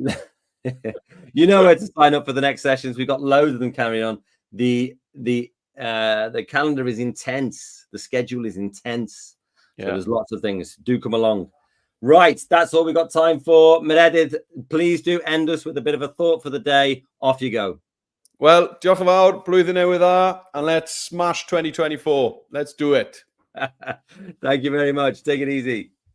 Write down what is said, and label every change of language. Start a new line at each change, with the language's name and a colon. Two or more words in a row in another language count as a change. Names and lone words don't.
English: You know where to sign up for the next sessions. We've got loads of them carrying on. The calendar is intense. The schedule is intense. So there's lots of things. Do come along. Right, that's all we've got time for. Meredydd, please do end us with a bit of a thought for the day. Off you go. Well,
Welsh: diolch yn fawr, blwyddyn newydd dda,
English: and let's smash 2024. Let's do it. Thank you very much. Take it easy.